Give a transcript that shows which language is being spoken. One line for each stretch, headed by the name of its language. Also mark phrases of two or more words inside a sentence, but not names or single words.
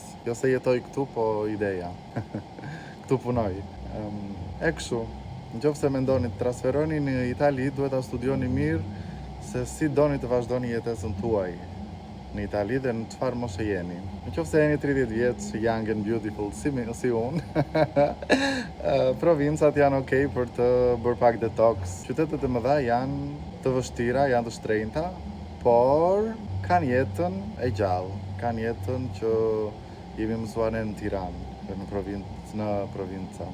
Albanian: Jo se jetoj këtu, po ideja. Këtu punoj. E kështu, nëse mendoni të transferoni në Itali, duhet ta studioni mirë se si doni të vazhdoni jetesën tuaj në Itali dhe në çfarë moshe jeni. Nëse jeni 30 vjeç,
English: young and beautiful
Albanian: si unë, provincat janë okay për të bërë pak detox. Qytetet e mëdha janë të vështira, janë të shtrenjta, por kanë jetën e gjallë, kanë jetën që jemi mësuar ne në Tiranë, në provinca.